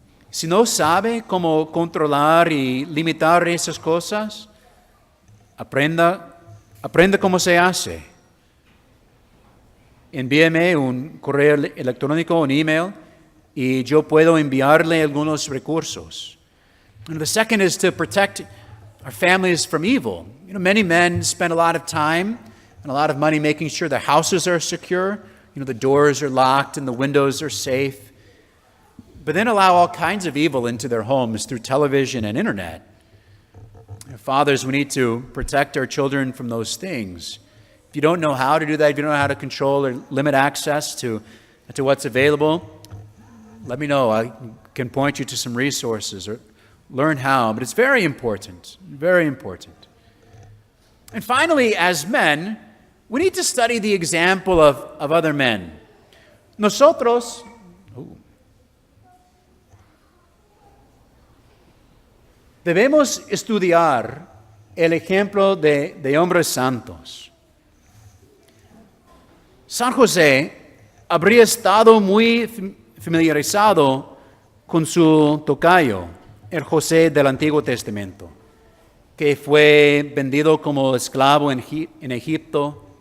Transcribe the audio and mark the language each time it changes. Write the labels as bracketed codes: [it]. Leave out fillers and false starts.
[es] Si no sabe cómo controlar y limitar esas cosas, aprenda cómo se hace. Envíeme un correo electrónico, un email, y yo puedo enviarle algunos recursos. [en] And the second is to protect our families from evil. Many men spend a lot of time and a lot of money making sure their houses are secure. The doors are locked and the windows are safe. But then allow all kinds of evil into their homes through television and internet. Fathers, we need to protect our children from those things. If you don't know how to do that, if you don't know how to control or limit access to what's available, let me know. I can point you to some resources or learn how. But it's very important, very important. And finally, as men, we need to study the example of other men. [es] Nosotros debemos estudiar el ejemplo de hombres santos. San José habría estado muy familiarizado con su tocayo, el José del Antiguo Testamento, que fue vendido como esclavo en Egipto.